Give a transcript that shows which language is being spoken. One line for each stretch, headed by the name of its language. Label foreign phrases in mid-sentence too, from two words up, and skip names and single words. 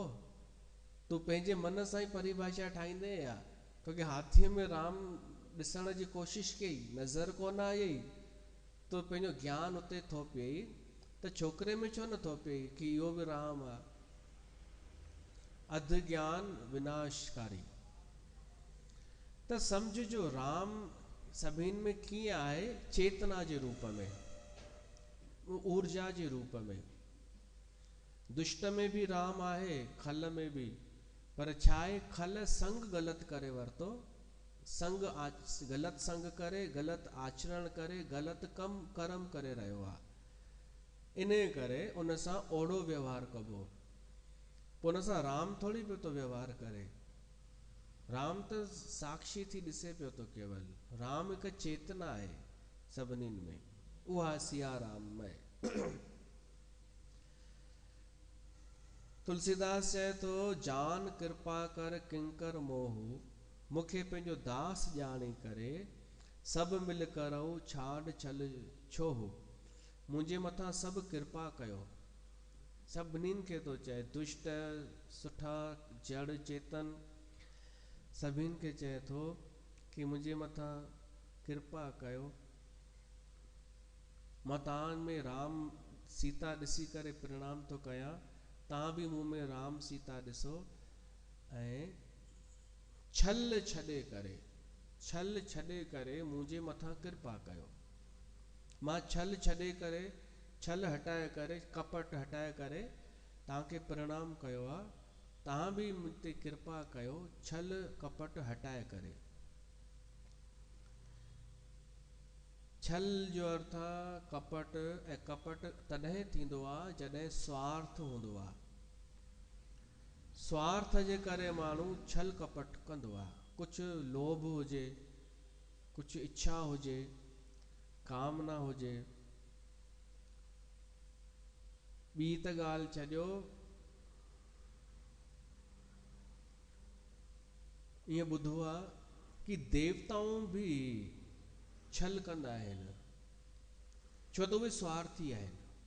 Sindhi: तूं पंहिंजे मन सां ई परिभाषा ठाहींदे या, तोखे हाथीअ में राम ॾिसण जी कोशिशि कई, नज़र कोन आई, तो पंहिंजो ज्ञान उते थोपियई, त छोकिरे में छो न थोपियई कि इहो बि राम आहे। अध ज्ञान विनाशकारी। त सम्झ जो राम सभिनि में कीअं आहे, चेतना जे रूप में, ऊर्जा जे रूप में। दुष्ट में भी राम आहे, खल में भी, पर छा आहे खल संग ग़लति करे वरितो, ग़लति संग करे, ग़लति आचरण करे, ग़लति कर्म करे रहियो आहे। इन करे उन सां ओड़ो व्यवहार कबो। पोइ उन सां राम थोड़ी पियो थो व्यवहार करे। राम त साक्षी थी ॾिसे पियो थो केवल। राम हिकु चेतना आहे सभिनीनि में, उहा सिया राम में। तुलसीदास चए थो
Awadhi: जान कृपा कर किंकर मोहू,
Sindhi: मूंखे पंहिंजो दास ॼाणी करे,
Awadhi: सभु मिल करऊं छाड़ छल छोहू।
Sindhi: मुंहिंजे मथां सभु कृपा कयो। सभिनीनि खे थो चए, दुष्ट सुठा जड़ चेतन सभिनि खे चए थो कि मुंहिंजे मथां कृपा कयो। मां तव्हां में राम सीता ॾिसी करे प्रणाम थो कयां, तव्हां बि मूं में राम सीता ॾिसो ऐं छल छॾे करे मुंहिंजे मथां कृपा कयो। मां छल छॾे करे, छल हटाए करे, कपट हटाए करे तव्हांखे प्रणाम कयो आहे। तव्हां बि मूं ते कृपा कयो, छल कपट हटाए करे। छल जो अर्थ आहे कपट, ऐं कपट तॾहिं थींदो आहे जॾहिं स्वार्थ हूंदो आहे। स्वार्थ जे करे माण्हू छल कपट कंदो आहे, कुझु लोभ हुजे, कुझु इच्छा हुजे, कामना हुजे। ॿी त ॻाल्हि छॾियो, ईअं ॿुधो आहे कि देवताऊं बि छल कंदा आहिनि, छो त उहे स्वार्थी आहिनि।